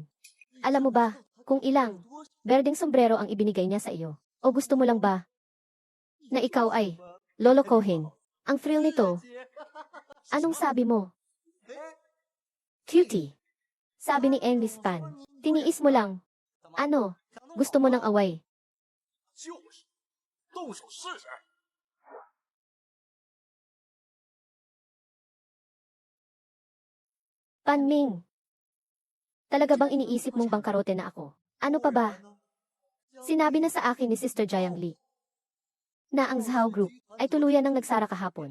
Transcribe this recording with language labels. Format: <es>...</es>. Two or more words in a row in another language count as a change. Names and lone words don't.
<tl>Alam mo ba, kung ilang berdeng sombrero ang ibinigay niya sa iyo? O gusto mo lang ba na ikaw ay lolokohin? Ang thrill nito. Anong sabi mo? Cutie. Sabi ni English Pan. Tiniis mo lang. Ano? Gusto mo ng away?</tl> <zh>就是动手试试。</zh> <tl>Panming. Talaga bang iniisip mong bangkarote na ako? Ano pa ba? Sinabi na sa akin ni Sister Jiang Li na ang Zhao Group ay tuluyan ng nagsara kahapon.</tl>